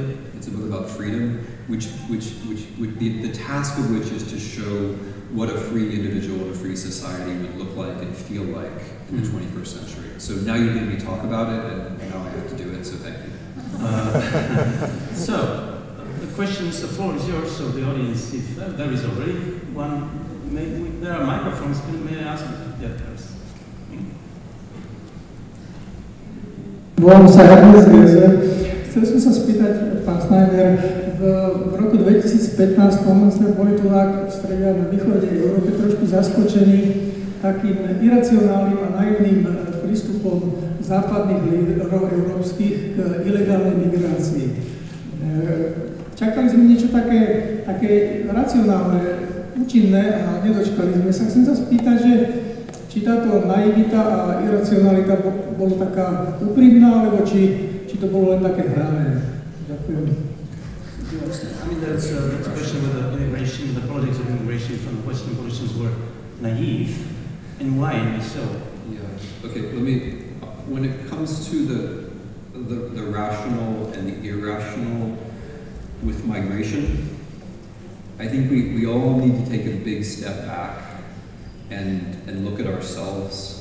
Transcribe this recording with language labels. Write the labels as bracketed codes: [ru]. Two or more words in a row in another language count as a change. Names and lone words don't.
[en] It's a book about freedom, which would be, the task of which is to show what a free individual and a free society would look like and feel like in the 21st century. So now you're going to talk about it, and now I have to do it, so thank you. So, the questions, the floor is yours, so the audience, if there is already one, maybe there are microphones, may I ask you that first? [sk] Volám sa Ernest Gezer. Chcel som sa spýtať, pán Snyder, v roku 2015 sme boli tu v strede a na východe Európy trošku zaskočení takým iracionálnym a naivným prístupom západných líderov európskych k ilegálnej migrácii. Čakali sme niečo také racionálne, účinné a nedočkali sme sa. Chcem sa spýtať, že či táto naivita a iracionalita bola taká úprimná, alebo či to bolo len také hrané. Ďakujem. [en] I mean, that's a question whether immigration, the politics of immigration from the Western politicians were naive, and why and so. Yeah. Okay. When it comes to the rational and the irrational with migration, I think we all need to take a big step back and look at ourselves.